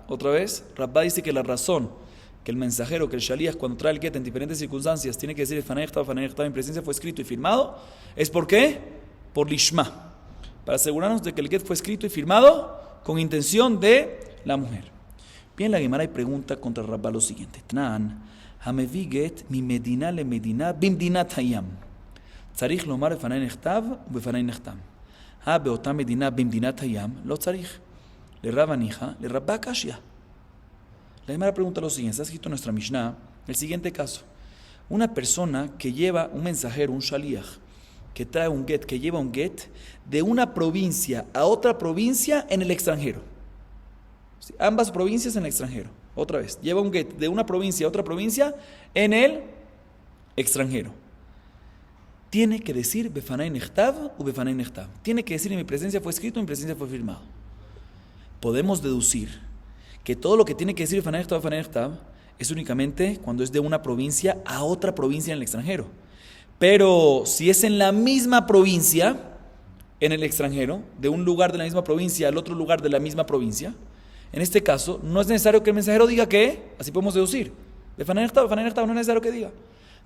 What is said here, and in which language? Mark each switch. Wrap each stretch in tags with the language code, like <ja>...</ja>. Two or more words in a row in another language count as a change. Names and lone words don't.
<es>Otra vez, Rabba dice que la razón que el mensajero, que el shaliach, cuando trae el get en diferentes circunstancias, tiene que decir fanejta en presencia, fue escrito y firmado, ¿es por qué? Por lishma, para asegurarnos de que el get fue escrito y firmado con intención de la mujer. Bien, la Gemara y pregunta contra Rabba lo siguiente:</es> <he>תנן, המביא גט ממדינה למדינה במדינת הים. צריך לומר בפני נכתב ובפני נחתם. הא באותה מדינה במדינת הים לא צריך.</he> <arc>לרבה ניחא, לרבה קשיא.</arc> <es>La Gemara pregunta lo siguiente: está escrito en nuestra Mishnah el siguiente caso. Una persona que lleva un mensajero, un shaliach, que trae un get, que lleva un get de una provincia a otra provincia en el extranjero. ¿Sí? Ambas provincias en el extranjero. Otra vez, lleva un get de una provincia a otra provincia en el extranjero. Tiene que decir</es> <he>בפני נכתב ובפני נכתב.</he> <es>Tiene que decir en mi presencia fue escrito, en mi presencia fue firmado. Podemos deducir que todo lo que tiene que decir</es> <he>בפני נכתב</he> <es>es únicamente cuando es de una provincia a otra provincia en el extranjero. Pero si es en la misma provincia, en el extranjero, de un lugar de la misma provincia al otro lugar de la misma provincia, en este caso no es necesario que el mensajero diga que, así podemos deducir, no es necesario que diga.</es>